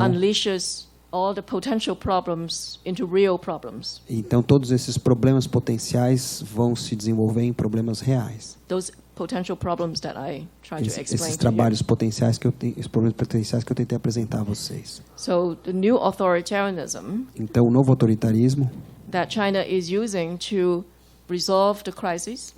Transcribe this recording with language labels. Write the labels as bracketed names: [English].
[English] unleashes all the potential problems into real problems. [Portuguese] então todos esses problemas potenciais vão se desenvolver em problemas reais. [English] Those potential problems that I tried to explain [Portuguese] Esses [English] to you. [Portuguese] trabalhos potenciais que eu tenho, esses problemas potenciais que eu tentei apresentar a vocês. [English] So the new authoritarianism [Portuguese] Então, o novo autoritarismo [English] that China is using to resolve the crisis